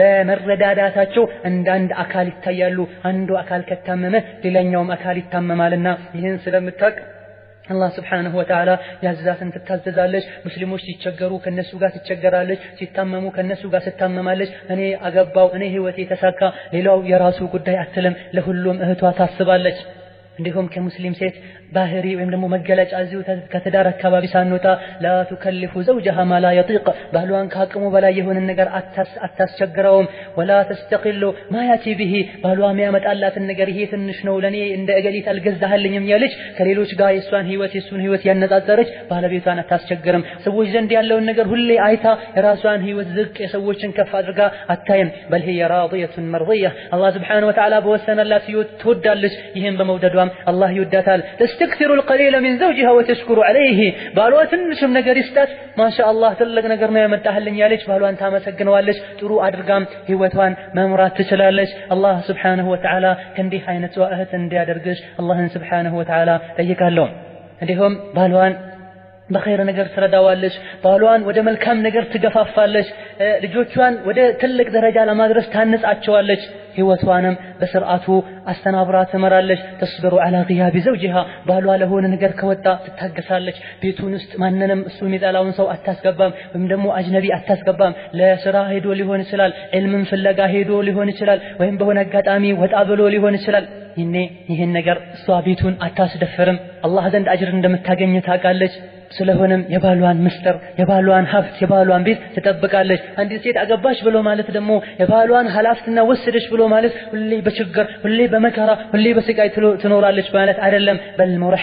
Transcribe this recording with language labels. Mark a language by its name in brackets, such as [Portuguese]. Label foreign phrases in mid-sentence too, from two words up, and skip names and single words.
[Amharic] በመረዳዳታቸው አንድ አካል ይታያሉ። አንዱ አካል ከታመመ ሌላኛውም አካል ይታመማልና ይህን ስለምታውቅ አላህ [Arabic] سبحانه وتعالى [Amharic] ያዛትን ትታዘዛለች። ሙስሊሞች ሲቸገሩ ከነሱ ጋር ትቸገራለች፣ ሲታመሙ ከነሱ ጋር ትታመማለች። እኔ አገባው እኔ ህይወቴ ተሳካ ሌላው የራሱ ጉዳይ አትልም። ለሁሉም እህቷ ታስባለች። እንዲሁም ከሙስሊም ሴት ባህሪ ወይም ደግሞ መገለጫ እዚሁ ከትዳር አካባቢ ሳንወጣ [Arabic] لا تكلف زوجها ما لا يطيق [Amharic] ባሏን ካቅሙ በላይ የሆነ ነገር አታስቸግረውም። [Arabic] ولا تستقل ما ياتي به [Amharic] ባሏ የሚያመጣላትን ነገር ይሄ ትንሽ ነው ለኔ እንደ እገሊት አልገዛህልኝም ያለች ከሌሎች ጋር የሱን ህይወት ያነጻጸረች ባለቤቷን አታስቸግርም። ሰዎች ዘንድ ያለውን ነገር ሁሌ አይታ የራሷን ህይወት ዝቅ የሰዎችን ከፍ አድርጋ አታይም። [Arabic] بل هي راضية مرضية [Amharic] አላህ [Arabic] سبحانه وتعالى [Amharic] በወሰነላት ህይወት ትወዳለች። ይሄን በመውደዷም አላህ ይወዳታል። [Arabic] تستكثر القليل من زوجها وتشكر عليه [Amharic] ባሏ ትንሽም ነገር ይስጣት ማሻአላህ ትልቅ ነገር ነው ያመጣህልኝ ያለች ባሏን ታመሰግነዋለች። ጥሩ አድርጋም ህይወቷን መምራት ትችላለች። አላህ [Arabic] سبحانه وتعالى [Amharic] ከእንዲህ አይነት እህት እንዲያደርግሽ አላህን [Arabic] سبحانه وتعالى [Amharic] ጠይቃለሁ። እንዲሁም ባሏን በኸይር ነገር ትረዳዋለች። ባሏን ወደ መልካም ነገር ትገፋፋለች። ልጆቿን ወደ ትልቅ ደረጃ ለማድረስ ታንጻቸዋለች። ህይወቷንም በስርዓቱ አስተናብራ ትመራለች። [Arabic] تصبر على غياب زوجها [Amharic] ባሏ ለሆነ ነገር ከወጣ ትታገሳለች። ቤቱን ውስጥ ማንንም እሱ የሚጠላውን ሰው አታስገባም፣ ወይም ደግሞ አጅነቢ አታስገባም። ለስራ ሄዶ ሊሆን ይችላል፣ ዕልምን ፍለጋ ሄዶ ሊሆን ይችላል፣ ወይም በሆነ አጋጣሚ ወጣ ብሎ ሊሆን ይችላል። ይሄን ነገር እሷ ቤቱን አታስደፍርም። አላህ ዘንድ አጅር እንደምታገኝ ታውቃለች። ስለሆነም የባሏን ምስጢር የባሏን ሀብት የባሏን ቤት ትጠብቃለች። አንዲት ሴት አገባች ብሎ ማለት ደግሞ የባሏን ኃላፊነትና ወሰደች ብሎ ማለት ሁሌ በችግር ሁሌ በመከራ ሁሌ በስቃይ ትኖራለች ማለት አይደለም። በል